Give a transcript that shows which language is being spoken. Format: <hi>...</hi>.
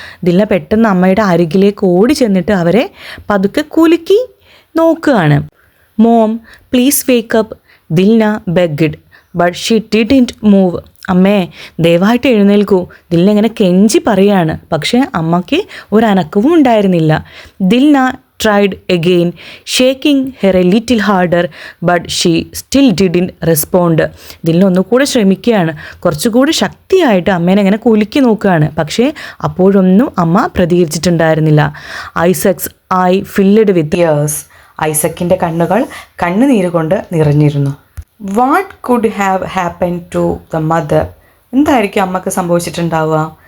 <ml>ദിൽന പെട്ടെന്ന് അമ്മയുടെ അരികിലേക്ക് ഓടി ചെന്നിട്ട് അവരെ പതുക്കെ കുലുക്കി നോക്കുകയാണ്.</ml> <en>Mom please wake up, Dilna begged, but she didn't move.</en> <ml>അമ്മേ ദയവായിട്ട് എഴുന്നേൽക്കൂ. ദിൽന ഇങ്ങനെ കെഞ്ചി പറയാണ്. പക്ഷേ അമ്മയ്ക്ക് ഒരു അനക്കവും ഉണ്ടായിരുന്നില്ല.</ml> <en>Dilna tried again, shaking her a little harder, but she still didn't respond.</en> <ml>Dilna ഒന്നുകൂടെ ശ്രമിക്കുകയാണ്. കുറച്ചുകൂടി ശക്തിയായിട്ട് അമ്മേനെ ഇങ്ങനെ കുലുക്കി നോക്കുകയാണ്. പക്ഷേ അപ്പോഴൊന്നും അമ്മ പ്രതികരിച്ചിട്ടുണ്ടായിരുന്നില്ല.</ml> <en>Isaac's eye filled with tears.</en> <ml>ഐസക്കിൻ്റെ കണ്ണുകൾ കണ്ണുനീര് കൊണ്ട് നിറഞ്ഞിരുന്നു.</ml> <en>What could have happen to the mother?</en> <ml>എന്തായിരിക്കും അമ്മക്ക് സംഭവിച്ചിട്ടുണ്ടാവുക?</ml>